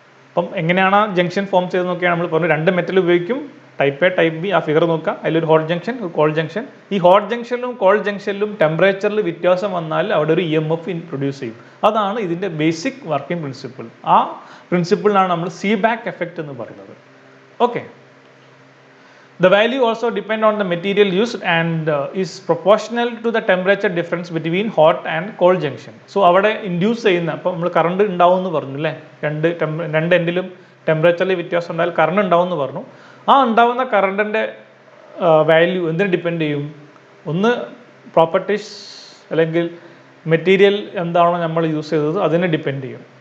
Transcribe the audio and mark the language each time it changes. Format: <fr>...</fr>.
<ml>അപ്പം എങ്ങനെയാണ് ആ ജംഗ്ഷൻ ഫോം ചെയ്ത് നോക്കിയാണ് നമ്മൾ പറഞ്ഞു. രണ്ട് മെറ്റൽ ഉപയോഗിക്കും, ടൈപ്പ് എ ടൈപ്പ് ബി. ആ ഫിഗർ നോക്കുക. അതിലൊരു ഹോട്ട് ജംഗ്ഷൻ ഒരു കോൾഡ് ജംഗ്ഷൻ. ഈ ഹോട്ട് ജംഗ്ഷനിലും കോൾഡ് ജംഗ്ഷനിലും ടെമ്പറേച്ചറിൽ വ്യത്യാസം വന്നാൽ അവിടെ ഒരു EMF പ്രൊഡ്യൂസ് ചെയ്യും. അതാണ് ഇതിൻ്റെ ബേസിക് വർക്കിംഗ് പ്രിൻസിപ്പിൾ. ആ പ്രിൻസിപ്പിളിനാണ് നമ്മൾ സീബാക്ക് എഫക്റ്റ് എന്ന് പറയുന്നത്. Okay.</ml> <en>The value also depend on the material used and is proportional to the temperature difference between hot and cold junction.</en> <ml>So അവിടെ ഇൻഡ്യൂസ് ചെയ്യുന്ന, അപ്പോൾ നമ്മൾ കറണ്ട് ഉണ്ടാവും എന്ന് പറഞ്ഞു അല്ലേ. രണ്ട് എൻഡിലും ടെമ്പറേച്ചറിൽ വ്യത്യാസം ഉണ്ടായാൽ കറണ്ട് ഉണ്ടാവും എന്ന് പറഞ്ഞു. ആ ഉണ്ടാവുന്ന കറണ്ടിൻ്റെ വാല്യൂ എന്തിനെ ഡിപ്പെൻഡ് ചെയ്യും? ഒന്ന് പ്രോപ്പർട്ടീസ് അല്ലെങ്കിൽ മെറ്റീരിയൽ എന്താണോ നമ്മൾ യൂസ് ചെയ്തത് അതിനെ ഡിപ്പെൻഡ് ചെയ്യും.</ml>